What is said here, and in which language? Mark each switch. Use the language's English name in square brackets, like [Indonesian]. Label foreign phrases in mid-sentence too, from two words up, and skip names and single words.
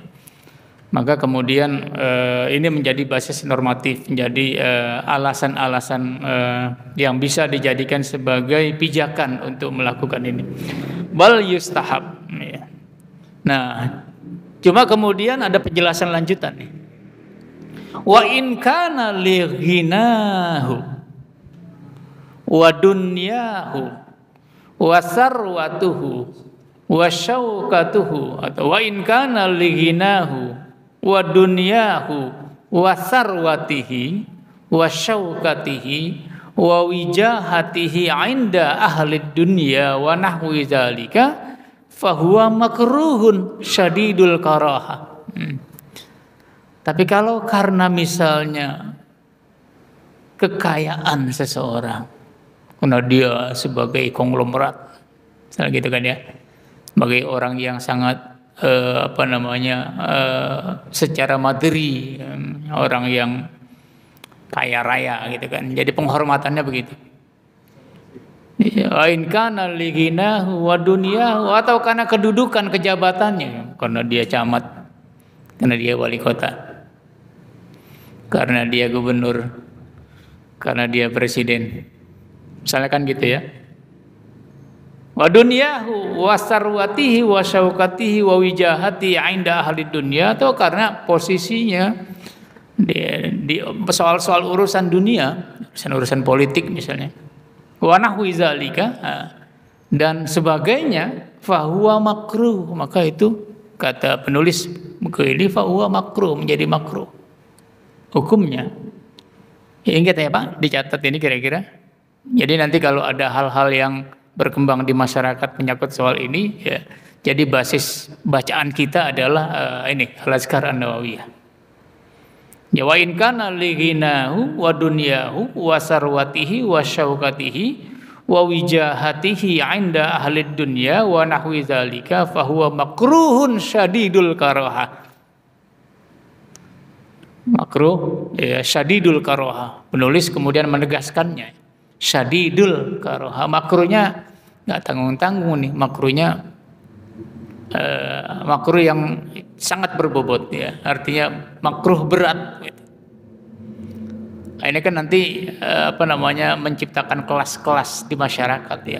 [Indonesian] Maka kemudian ini menjadi basis normatif, menjadi alasan-alasan yang bisa dijadikan sebagai pijakan untuk melakukan ini. [Arabic] بل يستحب, ya. [Indonesian] Nah, cuma kemudian ada penjelasan lanjutan nih. [Arabic] وإن كان لغناه ودنياه وثروته وشوكته atau وإن كان لغناه ودنياه وثروته وشوكته ووجاهته عند أهل الدنيا ونحو ذلك فهو مكروه شديد الكراهة. [Indonesian] Tapi kalau karena misalnya kekayaan seseorang, karena dia sebagai konglomerat, misalnya gitu kan, ya, sebagai orang yang sangat secara materi, orang yang kaya raya gitu kan, jadi penghormatannya begitu. [Arabic] إن كان لغناه ودنياه, [Indonesian] atau karena kedudukan kejabatannya, karena dia camat, karena dia wali kota, karena dia gubernur, karena dia presiden, misalnya kan gitu, ya. [Arabic] ودنياه وثروته وشوكته ووجاهته عند أهل الدنيا, [Indonesian] atau karena posisinya di soal-soal urusan dunia, urusan politik misalnya. [Arabic] ونحو ذلك, [Indonesian] dan sebagainya, [Arabic] فهو مكروه, [Indonesian] maka itu kata penulis buku ini, [Arabic] فهو مكروه, [Indonesian] menjadi makruh hukumnya. Ingat ya Pak, dicatat ini kira-kira. Jadi nanti kalau ada hal-hal yang berkembang di masyarakat menyangkut soal ini, ya. Jadi basis bacaan kita adalah ini Al-Azkar An-Nawawiyah. [Arabic] يا وإن كان لغناه ودنياه وثروته وشوكته ووجاهته عند أهل الدنيا ونحو ذلك فهو مكروه شديد الكراهة. Makruh ya شديد الكراهة. [Indonesian] Penulis kemudian menegaskannya. [Arabic] شديد الكراهة. [Indonesian] Makruhnya enggak tanggung-tanggung nih, makruhnya makruh yang sangat berbobot ya, artinya makruh berat gitu. Nah, ini kan nanti menciptakan kelas-kelas di masyarakat ya.